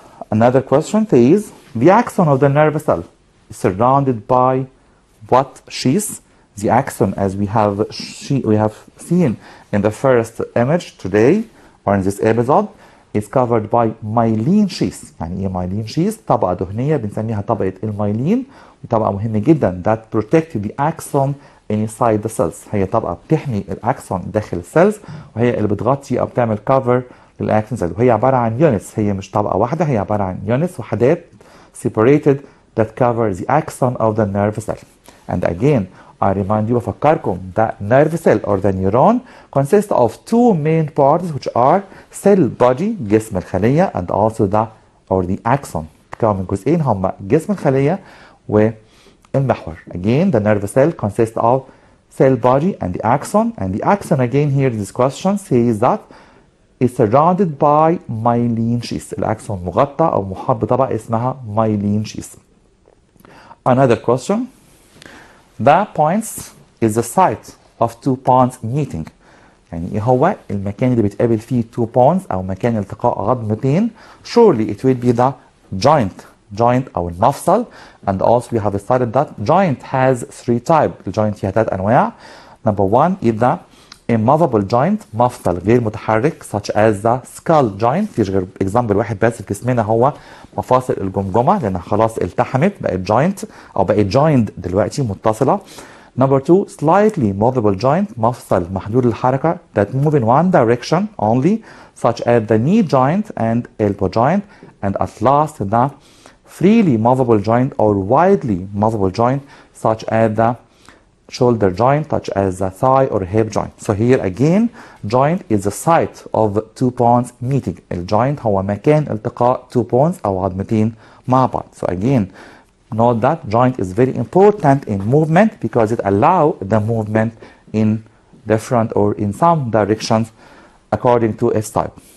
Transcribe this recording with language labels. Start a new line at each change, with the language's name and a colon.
English: Another question says, the axon of the nerve cell is surrounded by what sheath? The axon, as we have seen in the first image today or in this episode, is covered by myelin sheath.
Arabic: يعني ايه myelin sheath؟ طبقة دهنية بنسميها طبقة المايلين، طبقة مهمة جدا
English: that protect the axon inside the cells.
Arabic: هي طبقة بتحمي الاكسون داخل السيلز، وهي اللي بتغطي او بتعمل cover للاكسون سيلز، وهي عبارة عن units. هي مش طبقة واحدة، هي عبارة عن
English: units وحدات separated that cover the axon of the nerve cell. And again, I remind you
Arabic: بفكركم
English: that nerve cell or the neuron consists of two main parts which are cell body
Arabic: جسم الخلية
English: and also the axon.
Arabic: بتكون من جزئين هما جسم الخلية والمحور.
English: Again, the nerve cell consists of cell body and the axon. And the axon again here in this question says that is surrounded by myelin sheath.
Arabic: الأكسون مغطى أو محاط بطبقة اسمها myelin sheath.
English: Another question. The points is the site of two bonds meeting.
Arabic: يعني ايه هو المكان اللي بيتقابل فيه
English: two bonds
Arabic: أو مكان التقاء عظمتين.
English: Surely it will be the joint
Arabic: أو المفصل.
English: And also we have studied that joint has three types.
Arabic: الجوينت فيها ثلاث أنواع.
English: Number one is the immovable joint
Arabic: مفصل غير متحرك
English: such as the skull joint.
Arabic: مفيش غير example واحد بس في جسمنا هو مفاصل الجمجمة لأنها خلاص التحمت بقت joint أو بقت joined دلوقتي متصلة.
English: Number two, slightly movable joint
Arabic: مفصل محدود الحركة
English: that move in one direction only such as the knee joint and elbow joint. And at last the freely movable joint or widely movable joint such as the shoulder joint such as the thigh or hip joint. So here again joint is the site of two bones meeting.
Arabic: الجوينت هو مكان التقاء
English: two bones
Arabic: أو عظمتين مع بعض.
English: So again note that joint is very important in movement because it allows the movement in different or in some directions according to its type.